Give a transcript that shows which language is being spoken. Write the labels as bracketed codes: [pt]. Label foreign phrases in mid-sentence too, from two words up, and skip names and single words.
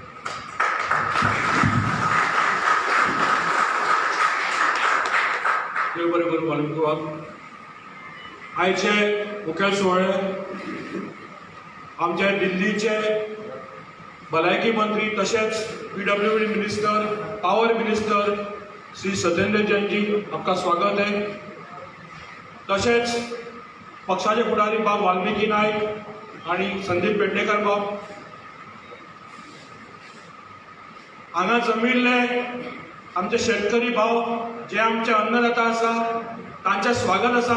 [kok] देव बरें करूं वाल्मिकोवाक. आयचे मुखेल सुवाळे आमचे दिल्लीचे भलायकी मंत्री तशेंच [en] PWD minister, power minister [kok] श्री सत्येंद्र जैनजी, [hi] आपका स्वागत है. [kok] तशेंच पक्षाचे फुडारी बाब वाल्मिकी नायक आणि संदीप पेडणेकर बाब हांगा जमिल्ले आमचे शेतकरी भाव जे आमचे अन्नदाता आसा तांचे स्वागत आसा.